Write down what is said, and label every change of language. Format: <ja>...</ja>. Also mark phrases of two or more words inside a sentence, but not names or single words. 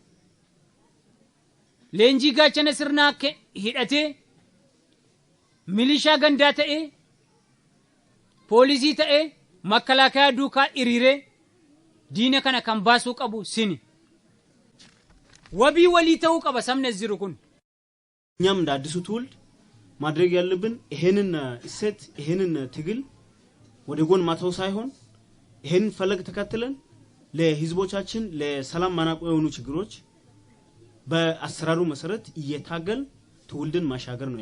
<om>Leenjii gaachana sirnaa hidhatee milishaa gandaa ta'ee poolisii ta'ee makalaakaa duukaa hiriiree diina kana kan baasuu qabu sini. Wabii walii ta'uu qaba sabni as jiru kun.</om> <am>እኛም እንደ አዲሱ ትውልድ ማድረግ ያለብን ይሄንን እሴት ይሄንን ትግል ወደ ጎን ማተው ሳይሆን ይሄን ፈለግ ተከትለን ለህዝቦቻችን ለሰላም ማናቆ የሆኑ ችግሮች በአሰራሩ መሰረት እየታገል ትውልድን ማሻገር ነው</am>